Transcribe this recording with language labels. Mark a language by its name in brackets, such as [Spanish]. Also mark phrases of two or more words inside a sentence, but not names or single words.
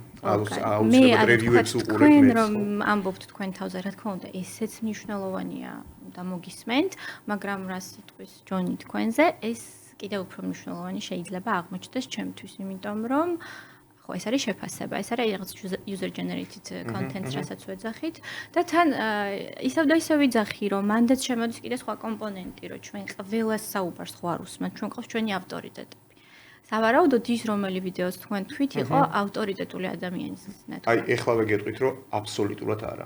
[Georgian] მე რევიუებს უყურებ მე რომ ამბობთ თქვენ თავზე, რა თქმა უნდა, ესეც მნიშვნელოვანია და მოგისმენთ, მაგრამ რა სიტყვის ჯონი თქვენზე, ეს კიდევ უფრო მნიშვნელოვანი შეიძლება აღმოჩნდეს ჩემთვის, იმიტომ რომ ხო, ეს არის შეფასება, ეს არის რაღაც [English] user generated content- [Georgian] ს, რასაც ვეძახით და თან ისევ და ისევ ვიძახი, რომ მანდაც შემოდის კიდე სხვა კომპონენტი, რომ ჩვენ ყველას საუბარს ხო არ უსმენთ, ჩვენ ყავს ჩვენი ავტორიტეტები. სავარაუდოდ ის რომელი ვიდეოს თქვენ თქვით იყო ავტორიტეტული ადამიანის ნათქვამი. აი, ეხლავე გეტყვით, რომ აბსოლუტურად არა.